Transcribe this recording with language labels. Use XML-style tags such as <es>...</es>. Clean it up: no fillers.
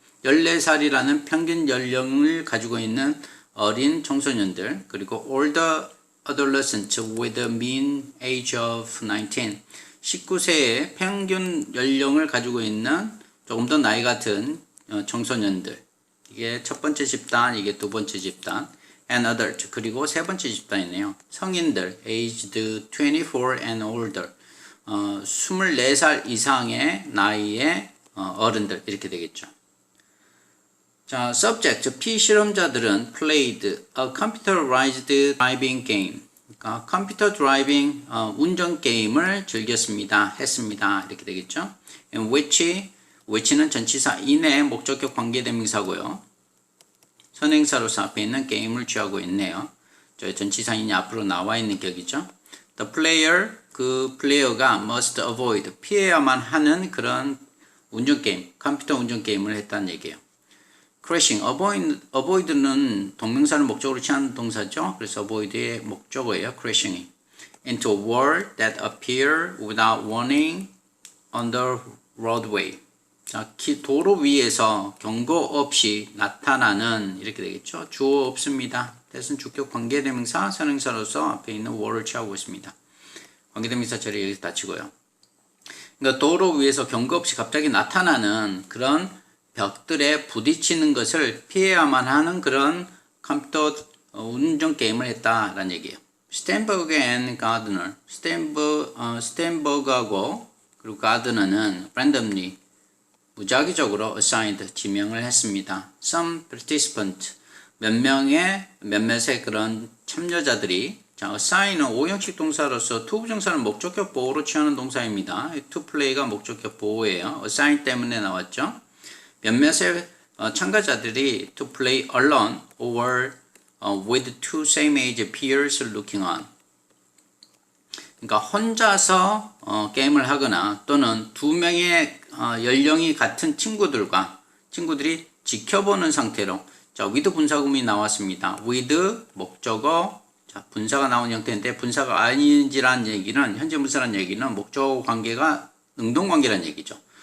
<ko>14살이라는 평균 연령을 가지고 있는 어린 청소년들, 그리고</ko> <en>older adolescent with a mean age of 19,</en> <ko>19세의 평균 연령을 가지고 있는 조금 더 나이 같은 청소년들. 이게 첫 번째 집단, 이게 두 번째 집단.</ko> <en>and adult,</en> <ko>그리고 세 번째 집단이네요.</ko> <en>성인들, aged 24 and older.</en> <ko>24살 이상의 나이의 어른들, 이렇게 되겠죠.</ko> <en>자, subject,</en> <ko>피실험자들은</ko> <en>played a computerized driving game.</en> <ko>그러니까 컴퓨터 드라이빙, 운전 게임을 즐겼습니다. 했습니다. 이렇게 되겠죠. in which는 전치사 in의 목적격 관계대명사고요. 선행사로서 앞에 있는 게임을 취하고 있네요. 저희 전치사 in이 앞으로 나와 있는 격이죠.</ko> <en>the player,</en> <ko>그 플레이어가</ko> <en>must avoid,</en> <ko>피해야만 하는 그런 운전 게임, 컴퓨터 운전 게임을 했다는 얘기예요. crashing, avoid는 동명사를 목적으로 취하는 동사죠. 그래서 avoid의 목적어예요.</ko> <en>crashing into a wall that appear without warning on the roadway.</en> <ko>자, 도로 위에서 경고 없이 나타나는, 이렇게 되겠죠. 주어 없습니다. 대신 주격 관계대명사, 선행사로서 앞에 있는 wall을 취하고 있습니다. 관계대명사 처리 여기서 닫히고요. 그러니까 도로 위에서 경고 없이 갑자기 나타나는 그런 벽들에 부딪히는 것을 피해야만 하는 그런 컴퓨터 운전 게임을 했다라는 얘기예요. 스탠버그 앤 가드너, 스탠버그하고 그리고 가드너는 randomly, 무작위적으로 assigned, 지명을 했습니다.</ko> <en>Some participant,</en> <ko>몇몇의 그런 참여자들이, 자, assign은 오형식 동사로서 to 부정사는 목적격 보호로 취하는 동사입니다. to play가 목적격 보호예요. assign 때문에 나왔죠. 몇몇의 참가자들이</ko> <en>to play alone or with two same age peers looking on.</en> <ko>그러니까 혼자서 게임을 하거나 또는 두 명의 연령이 같은 친구들이 지켜보는 상태로 자, with 분사구문이 나왔습니다. with 목적어 자, 분사가 나온 형태인데 분사가 아닌지라는 얘기는 현재 분사라는 얘기는 목적어 관계가 능동관계라는 얘기죠.</ko>